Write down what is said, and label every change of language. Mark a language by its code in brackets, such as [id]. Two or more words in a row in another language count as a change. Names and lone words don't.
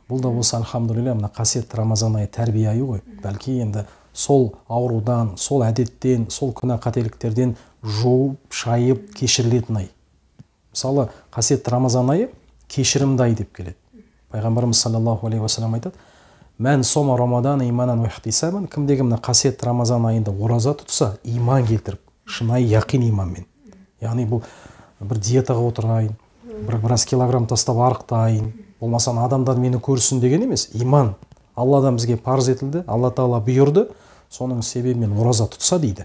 [kk] Бұл да болса альхамдулилля, мына қасиетті Рамазан айы тәрбие айы ғой. Бәлки енді сол аурудан, сол әдеттен, сол күнә қателіктерден жуып, шайып, кешірілетін ай. Мысалы, қасиетті Рамазан айы кешірімді ай деп келеді. Пайғамбарымыз [ar] صلى الله عليه وسلم [kk] айтады: [ar] "من صام رمضان إيمانا واحتسابا", [kk] кімдегі мына қасиетті Рамазан айында ораза тұтса, иман келтіріп, шынайы яқин иманмен. Яғни бұл бір диетаға отырайын, біраз килограмм тастап арықтайын, болмаса адамдар мені көрсін деген емес. Иман Алладан бізге парыз етілді, Алла Тағала бұйырды, соның себебімен ораза тұтса дейді.